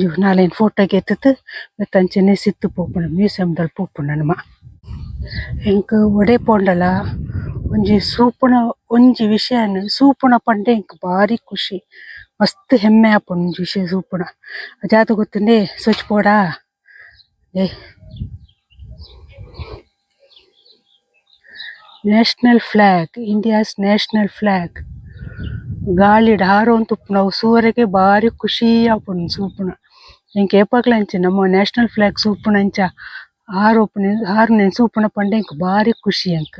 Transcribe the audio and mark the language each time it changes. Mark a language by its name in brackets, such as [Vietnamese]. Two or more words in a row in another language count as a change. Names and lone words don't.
[Tulu] 4 ಫೋಟೋಗೆ ಎತ್ತುತ್ತು ಮತ್ತೆ ಅಂಚನೆ ಸಿತ್ತು ಪೋಪುಣ ಮ್ಯೂಸಿಯಂದಲ್ಲಿ ಪೋಪುಣ ನಮ್ಮ ಎಂಕ್ ಒಡೆ ಪೋಂಡಲ ಒಂಜಿ ಸೂಪುಣ ಒಂಜಿ ವಿಷಯನ ಸೂಪುಣ ಪಂಡೆ ಎಂಕ್ ಬಾರಿ ಖುಷಿ ಮಸ್ತ್ ಹೆಮ್ಮೆ ಆಪುಂಡು ಒಂಜಿ ವಿಷಯ ಸೂಪುಣ ಅಜಾತ ಗೊತ್ತುಂಡೆ ಸ್ವಚ್ಛ ಪೋಡ [English] a national flag, India's national flag. [Tulu] ಗಾಳಿಡ್ ಹಾರೋನ್ ತುಪ್ಪುನವು ಸೂರೆಗೆ ಬಾರಿ ಖುಷಿ ಆಪುಂಡು ಸೂಪುನ. ಎಂಕ್ ಏಪಗ್ಲಂಚಿ ನಮ್ಮ [English] national flag [Tulu] ಸೂಪುನಂಚ ಹಾರುನೆನ್ ಸೂಪುನ ಪಂಡ ಎಂಕ್ ಬಾರಿ ಖುಷಿ ಎಂಕ್.